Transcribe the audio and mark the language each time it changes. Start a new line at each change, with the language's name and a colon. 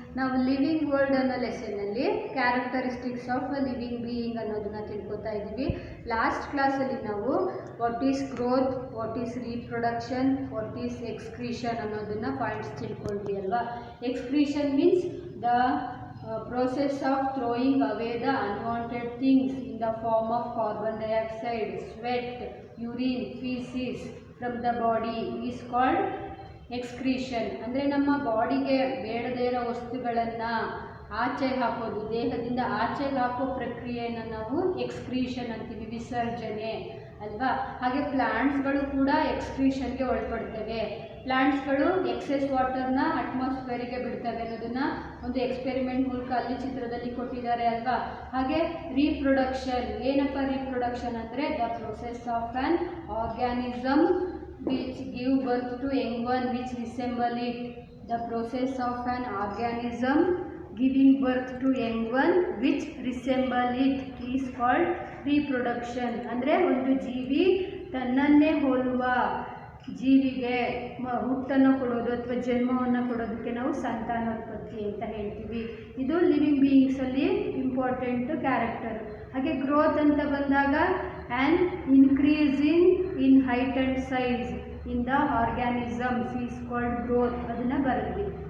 Kannada: ನಾವು living world ಅನ್ನೋ ಲೆಸನ್ನಲ್ಲಿ characteristics of a living being ಅನ್ನೋದನ್ನ ತಿಳ್ಕೊತಾ ಇದ್ದೀವಿ. ಲಾಸ್ಟ್ ಕ್ಲಾಸಲ್ಲಿ ನಾವು
English: what is growth, what is reproduction, what is excretion
Kannada: ಅನ್ನೋದನ್ನ ಪಾಯಿಂಟ್ಸ್ ತಿಳ್ಕೊಂಡ್ವಿ ಅಲ್ವಾ.
English: Excretion means the process of throwing away the unwanted things in the form of carbon dioxide, sweat, urine, feces from the body is called excretion.
Kannada: ಅಂದರೆ ನಮ್ಮ ಬಾಡಿಗೆ ಬೇಡದೇ ಇರೋ ವಸ್ತುಗಳನ್ನು ಆಚೆ ಹಾಕೋದು, ದೇಹದಿಂದ ಆಚೆ ಹಾಕೋ ಪ್ರಕ್ರಿಯೆಯನ್ನು ನಾವು ಎಕ್ಸ್ಕ್ರೀಷನ್ ಅಂತೀವಿ, ವಿಸರ್ಜನೆ ಅಲ್ವಾ. ಹಾಗೆ ಪ್ಲಾಂಟ್ಸ್ಗಳು ಕೂಡ ಎಕ್ಸ್ಕ್ರೀಷನ್ಗೆ ಒಳಪಡ್ತವೆ. ಪ್ಲಾಂಟ್ಸ್ಗಳು ಎಕ್ಸೆಸ್ ವಾಟರ್ನ ಅಟ್ಮಾಸ್ಫಿಯರಿಗೆ ಬಿಡ್ತವೆ ಅನ್ನೋದನ್ನ ಒಂದು ಎಕ್ಸ್ಪೆರಿಮೆಂಟ್ ಮೂಲಕ ಅಲ್ಲಿ ಚಿತ್ರದಲ್ಲಿ ಕೊಟ್ಟಿದ್ದಾರೆ ಅಲ್ವಾ. ಹಾಗೆ ರೀಪ್ರೊಡಕ್ಷನ್, ಏನಪ್ಪ ರೀಪ್ರೊಡಕ್ಷನ್ ಅಂದರೆ
English: The process of an organism which give birth to young one which resemble it. The process of an organism giving birth to young one which resemble it is called reproduction.
Kannada: ಅಂದರೆ ಒಂದು ಜೀವಿ ತನ್ನನ್ನೇ ಹೋಲುವ ಜೀವಿಗೆ ಹುಟ್ಟನ್ನು ಕೊಡೋದು ಅಥವಾ ಜನ್ಮವನ್ನು ಕೊಡೋದಕ್ಕೆ ನಾವು ಸಂತಾನೋತ್ಪತ್ತಿ ಅಂತ ಹೇಳ್ತೀವಿ. ಇದು ಲಿವಿಂಗ್ ಬೀಯಿಂಗ್ಸಲ್ಲಿ ಇಂಪಾರ್ಟೆಂಟ್ ಕ್ಯಾರೆಕ್ಟರ್. ಹಾಗೆ ಗ್ರೋತ್ ಅಂತ ಬಂದಾಗ
English: and increasing in height and size in the organisms is called growth,
Kannada: ಅದನ್ನು ಬರೆದ್ವಿ.